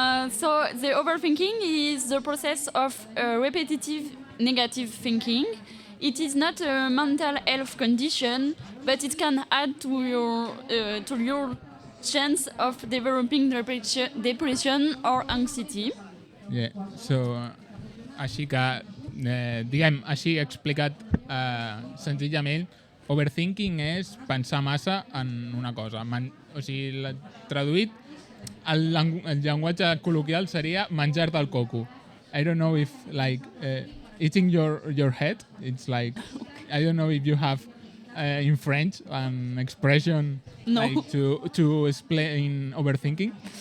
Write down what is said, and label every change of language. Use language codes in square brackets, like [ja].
[en] So the overthinking is the process of repetitive negative thinking. It is not a mental health condition, but it can add to your chance of developing depression or anxiety. Yeah. [ca] So així que diguem, així explicat senzillament, overthinking és pensar massa en una cosa. O sigui, traduït, el llenguatge col·loquial seria menjar-te el coco. [en] I don't know if like eating your head. It's like I don't know if you have in French an expression No. like to explain overthinking.